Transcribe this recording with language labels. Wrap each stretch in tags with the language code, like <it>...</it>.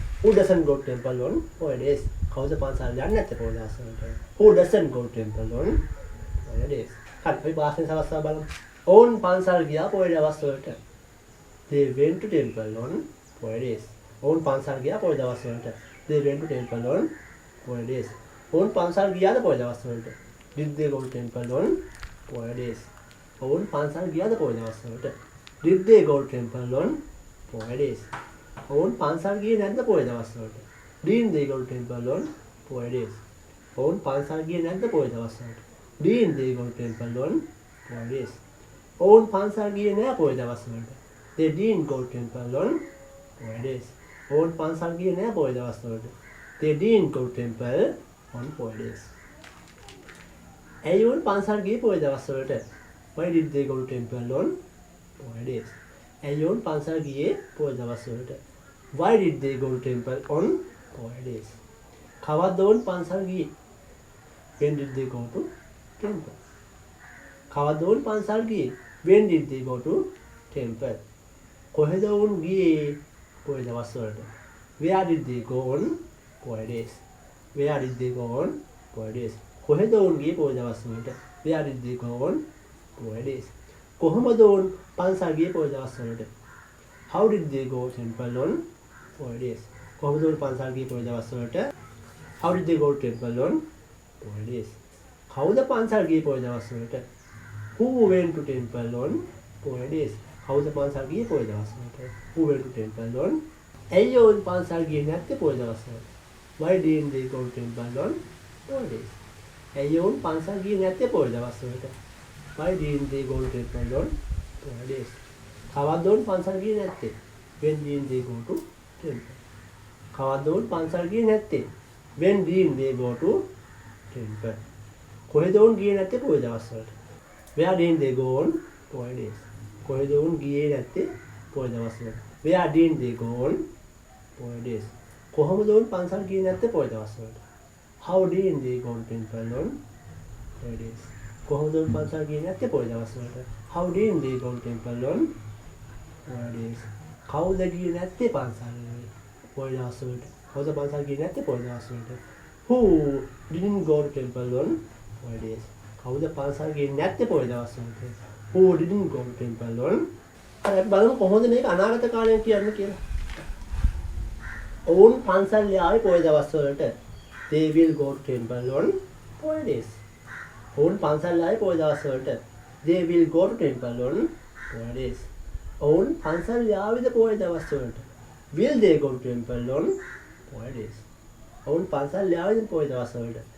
<en>Who doesn't go to temple on Poya days?</en> <si>කවුද පන්සල් යන්නේ නැත්තේ පොය දවස්වලට?</si> <en>Who doesn't go to temple on Poya days?</en> <si>හරි. අපි භාෂෙන් සලස්වා බලමු. ඔවුන් පන්සල් ගියා පොය දවස්වලට.</si> <en>They went to temple on Poya days.</en> <si>ඔවුන් පන්සල් ගියා පොය දවස්වලට.</si> <en>They went to temple on Poya days.</en> <si>ඔවුන් පන්සල් ගියාද පොය දවස්වලට?</si> <en>Did they go to temple on Poya days?</en> <si>ඔවුන් පන්සල් ගියාද පොය දවස්වලට?</si> <en>Did they go to temple on Poya days?</en> <si>ඔවුන් පන්සල් ගියේ නැද්ද පොය දවස්වලට?</si> <en>Didn't they go to temple on Poya days?</en> <si>ඔවුන් පන්සල් ගියේ නැද්ද පොය දවස්වලට?</si> <en>Didn't they go to temple on Poya days?</en> <si>ඔවුන් පන්සල් ගියේ නෑ පොය දවස්වලට.</si> <en>They didn't go to temple on Poya days.</en> <si>ඔවුන් පන්සල් ගියේ නෑ පොය දවස්වලට.</si> <en>They didn't go to temple on Poya days.</en> <si>ඇයි ඔවුන් පන්සල් ගියේ පොය දවස්වලට?</si> <en>Why did they go to temple on Poya days?</en> <si>ඇයි ඔවුන් පන්සල් ගියේ පොය දවස්වලට?</si> <en>Why did they go to temple on Poya days?</en> <si>කවද්ද ඔවුන් පන්සල් ගියේ?</si> <en>When did they go to temple?</en> <si>කවද්ද ඔවුන් පන්සල් ගියේ?</si> <en>When did they go to temple?</en> <si>කොහෙද ඔවුන් ගියේ පොය දවස්වලට?</si> <en>Where did they go on Poya days? Where did they go on Poya days?</en> <si>කොහෙද ඔවුන් ගියේ පොය දවස්වලට?</si> <en>Where did they go on Poya days?</en> <si>කොහොමද ඔවුන් පන්සල් ගියේ පොය දවස්වලට?</si> <en>How did they go temple on Poya days?</en> <si>කොහොමද උන් පන්සල් ගියේ පොය දවස් වලට?</si> <en>How did they go to temple on holidays?</en> <si>කවුද පන්සල් ගියේ පොය දවස් වලට?</si> <en>Who went to temple on holidays?</en> <si>කවුද පන්සල් ගියේ පොය දවස් වලට?</si> <en>Who went to temple on?</en> <si>ඇයි ඔවුන් පන්සල් ගියේ නැත්තේ පොය දවස් වලට?</si> <en>Why didn't they go to temple on holidays?</en> <si>ඇයි ඔවුන් පන්සල් ගියේ නැත්තේ පොය දවස් වලට?</si> <en>Why didn't they go to temple on holidays?</en> <si>කවද්ද ඔවුන් පන්සල් ගියේ නැත්තේ?</si> <en>When didn't they go to temple?</en> <si>කවද්ද ඔවුන් පන්සල් ගියේ නැත්තේ?</si> <en>When didn't they go to temple?</en> <si>කොහෙද ඔවුන් ගියේ නැත්තේ පොය දවස් වලට?</si> <en>Where didn't they go on holidays?</en> <si>කොහෙද ඔවුන් ගියේ නැත්තේ පොය දවස් වලට?</si> <en>Where didn't they go on holidays?</en> <si>කොහොමද ඔවුන් පන්සල් ගියේ නැත්තේ පොය දවස් වලට?</si> <en>How didn't they go to temple on holidays?</en> <si>කොහොමද ඔවුන් පන්සල් ගියේ නැත්තේ පොය දවස් වලට?</si> <en>How didn't they go to temple on holidays?</en> <si>කවුද ගියේ නැත්තේ පන්සල් පොය දවස් වලට? කවුද පන්සල් ගියේ නැත්තේ පොය දවස් වලට?</si> <en>Who didn't go to temple on holidays?</en> <si>කවුද පන්සල් ගියේ නැත්තේ පොය දවස් වලට?</si> <en>Who didn't go to temple on?</en> <si>අර බලමු කොහොමද මේක අනාගත කාලයෙන් කියන්නේ කියලා. ඔවුන් පන්සල් යාවේ පොය දවස් වලට.</si> <en>They will go to temple on holidays.</en> <si>ඔවුන් පන්සල් යාවේ පොය දවස් වලට.</si> <en>They will go to temple on holidays.</en> <si>ඔවුන් පන්සල් යාවිද පොය දවස් වලට.</si> <en>Will they go to temple on holidays?</en> <si>ඔවුන් පන්සල් යාවිද පොය දවස් වලට.</si>